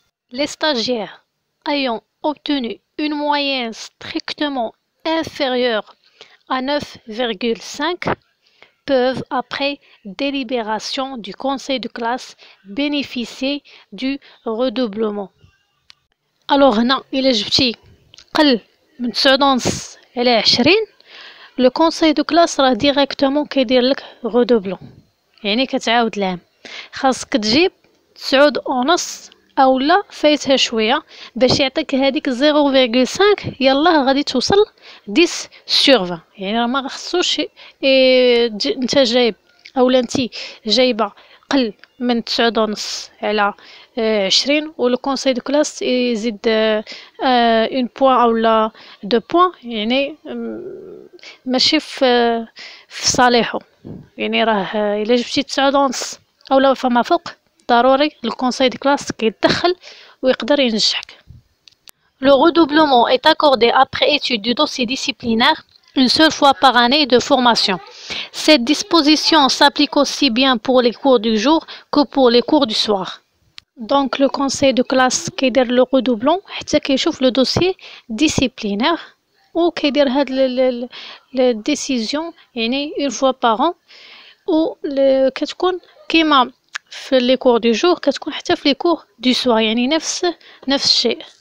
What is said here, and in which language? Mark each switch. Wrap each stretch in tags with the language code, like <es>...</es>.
<fr>Les stagiaires ayant obtenu une moyenne strictement inférieure à 9,5 peuvent, après délibération du conseil de classe, bénéficier du redoublement.</fr> <ar>Alors هنا إلا جبتي قل من 9.5 على 20 لو كونساي دو كلاس راه ديريكتومون كيدير لك غودوبلون، يعني كتعاود العام. خاصك تجيب 9.5 اولا فايتها شويه باش يعطيك هذيك 0.5 يلاه غادي توصل 10 sur 20. يعني راه ما خصوش انت جايب اولا انت جايبه قل من 9.5 على 20 ولو كونساي دو كلاس يزيد اون بوان اولا دو بوان، يعني ماشي في صالحه. يعني راه الا جبتي 9.5 اولا فما فوق ضروري الكونساي دو كلاس كيتدخل ويقدر ينجحك.</ar> <fr>Le redoublement est accordé après étude du dossier disciplinaire une seule fois par année de formation. Cette disposition s'applique aussi bien pour les cours du jour que pour les cours du soir.</fr> <ar>Donc</ar> <fr>le conseil de classe</fr> <ar>كيدير</ar> <fr>le redoublant</fr> <ar>حتى كيشوف</ar> <fr>le dossier disciplinaire</fr> <ar>وكيدير هاد</ar> <fr>le décision</fr> <ar>يعني</ar> <fr>une fois par an،</fr> <ar>و كتكون كيما في لي كور دو جور كتكون حتى في لي كور دو سوار، يعني نفس الشيء.</ar>